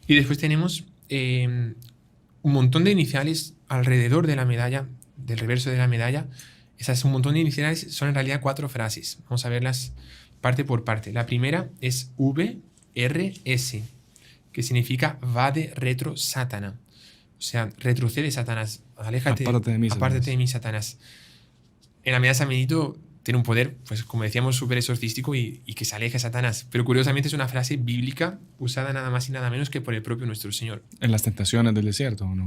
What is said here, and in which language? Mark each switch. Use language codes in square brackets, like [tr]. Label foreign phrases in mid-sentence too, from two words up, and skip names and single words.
[es] Y después tenemos un montón de iniciales alrededor de la medalla, del reverso de la medalla. Esas un montón de iniciales son en realidad 4 frases. Vamos a verlas parte por parte. La primera es VRS, que significa [la] vade retro Satana. [es] O sea, retrocede Satanás, aléjate, apártate de mí, Satanás. En la medalla de San Benito tiene un poder, pues como decíamos, súper exorcístico y que se aleje Satanás. Pero curiosamente es una frase bíblica usada nada más y nada menos que por el propio nuestro Señor. ¿En las tentaciones del desierto o no?